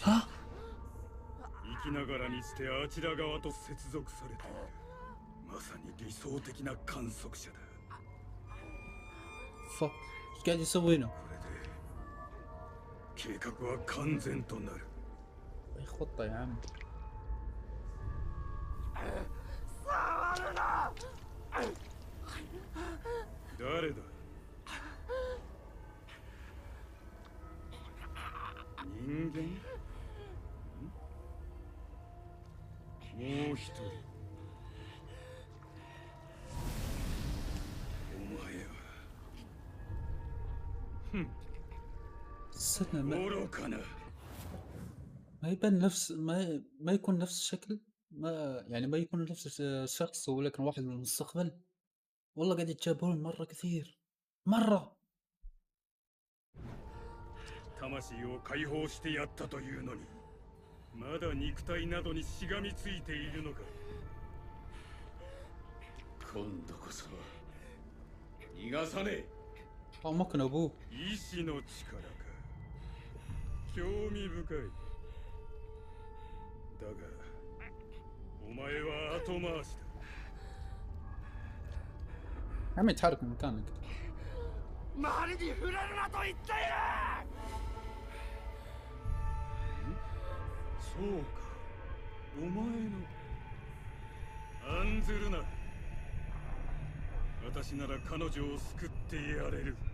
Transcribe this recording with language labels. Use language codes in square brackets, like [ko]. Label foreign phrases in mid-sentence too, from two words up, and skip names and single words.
[ja] 生きながらにしてあちら側と接続されている。まさに理想的な観測者だ。 [ar] فك ايش قاعد يسوي هنا؟ [ja] これで計画は完全となる。 [ar] اي خطة يا عم. [ja] 誰だ？人間？もう一人。お前は。 [ar] استنى [ja] 愚かな。 [ar] ما يبان نفس ما يكون نفس الشكل، ما يعني ما يكون نفس الشخص ولكن واحد من المستقبل. والله قاعد يتشابهون مرة كثير مرة. [ja] 魂を解放してやったというのに、まだ肉体などにしがみついているのか。今度こそ逃がさねえ。 [ar] ممكن أبوه. [ja] 意志の力か。興味深い。だが、お前は後回しだ。 [ar] يا عمي تحرك من مكانك. [ja] 周りに触れるなと言っている。そうか、お前の。案ずるな。私なら彼女を救ってやれる。